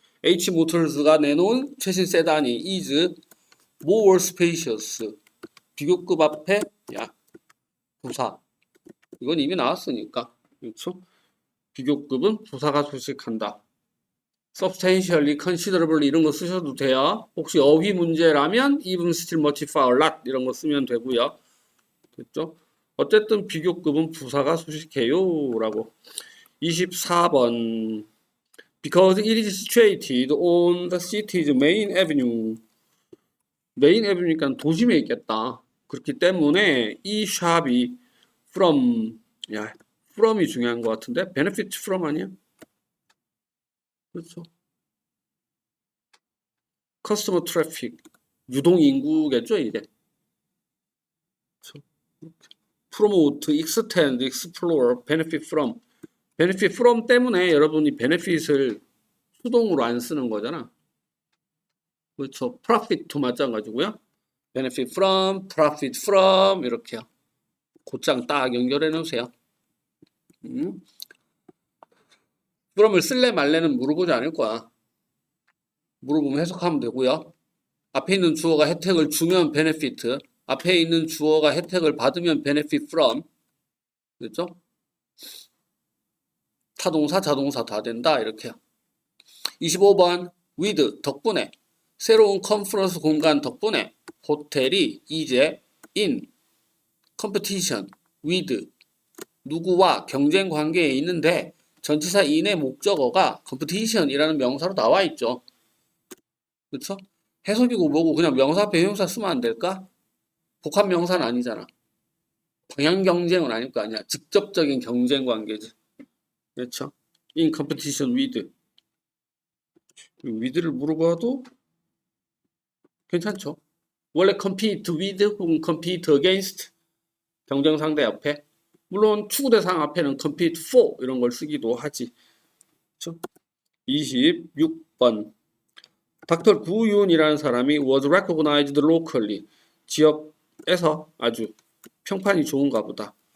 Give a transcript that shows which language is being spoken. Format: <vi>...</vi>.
<ko>H모터스가 내놓은 최신 세단이</ko> <en>is more spacious</en> <ko>비교급 앞에 야 부사 이건 이미 나왔으니까 그렇죠? 비교급은 부사가 소식한다.</ko> <en>substantially, considerably</en> <ko>이런 거 쓰셔도 돼요. 혹시 어휘 문제라면</ko> <en>even, still, much, far, lot</en> <ko>이런 거 쓰면 되고요. 됐죠? 어쨌든 비교급은 부사가 소식해요 라고.</ko> <en>24번 because it is situated on the city's main avenue</en> <ko>메인 에비뉴니까 도심에 있겠다. 그렇기 때문에 이 샵이 from이 중요한 것 같은데</ko> <en>benefit from</en> <ko>아니야? 그렇죠. 커스터머 트래픽 유동 인구겠죠 이게. 그렇죠.</ko> <en>promote, extend, explore, benefit from.</en> <ko>benefit from 때문에 여러분이 benefit을 수동으로 안 쓰는 거잖아. 그렇죠. profit도 마찬가지고요.</ko> <en>benefit from, profit from</en> <ko>이렇게요. 곧장 딱 연결해 놓으세요. from을 쓸래 말래는 물어보지 않을 거야. 물어보면 해석하면 되고요. 앞에 있는 주어가 혜택을 주면 benefit, 앞에 있는 주어가 혜택을 받으면</ko> <en>benefit from.</en> <ko>그렇죠? 타동사, 자동사 다 된다 이렇게요. 25번 with 덕분에 새로운 컨퍼런스 공간 덕분에 호텔이 이제</ko> <en>in competition with</en> <ko>누구와 경쟁 관계에 있는데 전치사 in의 목적어가 competition이라는 명사로 나와 있죠. 그렇죠? 해석이고 뭐고 그냥 명사 앞에 형용사 쓰면 안 될까? 복합 명사는 아니잖아. 방향 경쟁은 아닐 거 아니야. 직접적인 경쟁 관계지. 그렇죠?</ko> <en>in competition with</en> <ko>with를 물어봐도 괜찮죠. 원래</ko> <en>compete with</en> <ko>혹은</ko> <en>compete against</en> <ko>경쟁 상대 앞에 물론 추구 대상 앞에는</ko> <en>compete for</en> <ko>이런 걸 쓰기도 하지. 그렇죠? 26번 닥터 구윤이라는 사람이</ko> <en>was recognized locally</en> <ko>지역에서 아주 평판이 좋은가 보다.</ko>